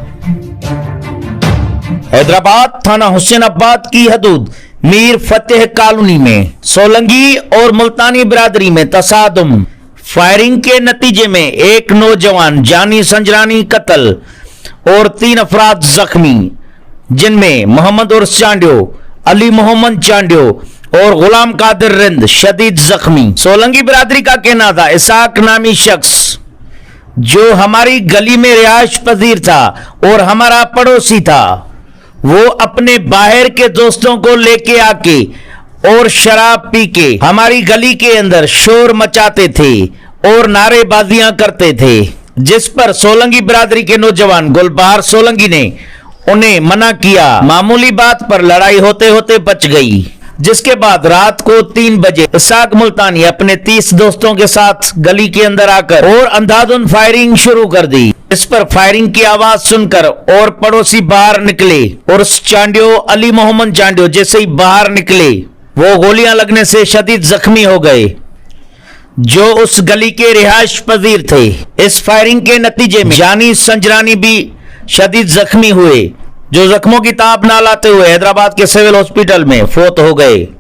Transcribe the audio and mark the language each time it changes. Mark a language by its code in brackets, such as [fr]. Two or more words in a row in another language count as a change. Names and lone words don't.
[ur] حیدرآباد تھانہ حسین آباد کی حدود میر فتح کالونی میں سولنگی اور ملتانی برادری میں تصادم. فائرنگ کے نتیجے میں ایک نوجوان جانی سنجرانی قتل اور 3 افراد زخمی، جن میں محمد عرس چانڈیو، علی محمد چانڈیو اور غلام قادر رند شدید زخمی. سولنگی برادری کا کہنا تھا اسحاق نامی شخص جو ہماری گلی میں رہائش پذیر تھا اور ہمارا پڑوسی تھا، وہ اپنے باہر کے دوستوں کو لیکے آکے اور شراب پی کے ہماری گلی کے اندر شور مچاتے تھے اور نعرے بازیاں کرتے تھے، جس پر سولنگی برادری کے نوجوان گلبہار سولنگی نے انہیں منع کیا. معمولی بات پر لڑائی ہوتے ہوتے بچ گئی، جس کے بعد رات کو 3 بجے اسحاق ملتانی اپنے 30 دوستوں کے ساتھ گلی کے اندر آکر اور اندھا دھند فائرنگ شروع کر دی. اس پر فائرنگ کی آواز سن کر اور پڑوسی باہر نکلے اور اس چانڈیو، علی محمد چانڈیو جیسے ہی باہر نکلے وہ گولیاں لگنے سے شدید زخمی ہو گئے، جو اس گلی کے رہائش پذیر تھے. اس فائرنگ کے نتیجے میں جانی سنجرانی بھی شدید زخمی ہوئے، جو زخموں کی تاب نہ لاتے ہوئے حیدرآباد کے [en] civil hospital [ur] میں فوت ہو گئے.